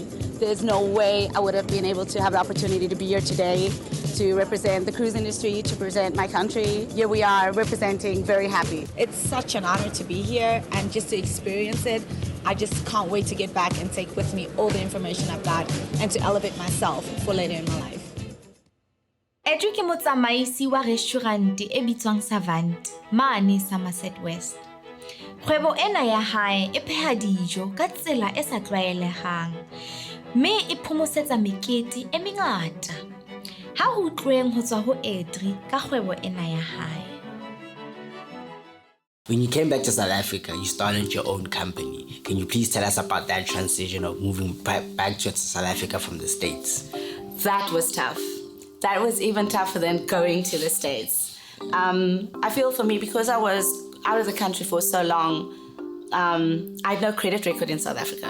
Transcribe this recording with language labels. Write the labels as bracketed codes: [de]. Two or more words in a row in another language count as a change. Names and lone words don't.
[en] There's no way I would have been able to have the opportunity to be here today to represent the cruise industry, to present my country. Here we are representing, very happy. It's such an honor to be here and just to experience it. I just can't wait to get back and take with me all the information I've got and to elevate myself for later in my life. [st] Adri ke motsamaisi wa restaurant e bitswang Savant, mane Somerset West. Kgwebo ena ya hae e pheha dijo ka tsela e sa tlwaelehang, mme e phomosetsa mekete e mengata. Ha ho tlweng ho tswa ho Adri ka kgwebo ena ya hae. [en] When you came back to South Africa, you started your own company. Can you please tell us about that transition of moving back to South Africa from the States? That was tough. That was even tougher than going to the States. I feel for me, because I was out of the country for so long, I had no credit record in South Africa.